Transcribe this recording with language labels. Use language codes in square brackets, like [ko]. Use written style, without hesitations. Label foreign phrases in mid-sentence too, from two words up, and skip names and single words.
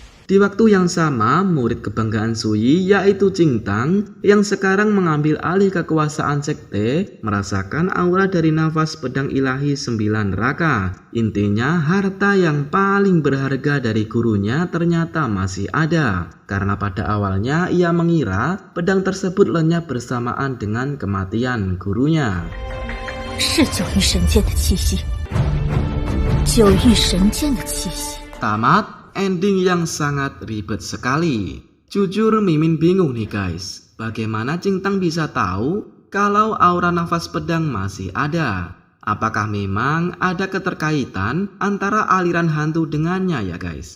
[id] Di waktu yang sama, murid kebanggaan Sui yaitu Qingtang yang sekarang mengambil alih kekuasaan sekte merasakan aura dari nafas pedang ilahi 9 neraka. Intinya harta yang paling berharga dari gurunya ternyata masih ada. Karena pada awalnya ia mengira pedang tersebut lenyap bersamaan dengan kematian gurunya. [zh] 是九域神剑的气息，九域神剑的气息。 [id] Tamat. Ending yang sangat ribet sekali. Jujur Mimin bingung nih guys. Bagaimana Qingtang bisa tahu kalau aura nafas pedang masih ada? Apakah memang ada keterkaitan antara aliran hantu dengannya ya guys?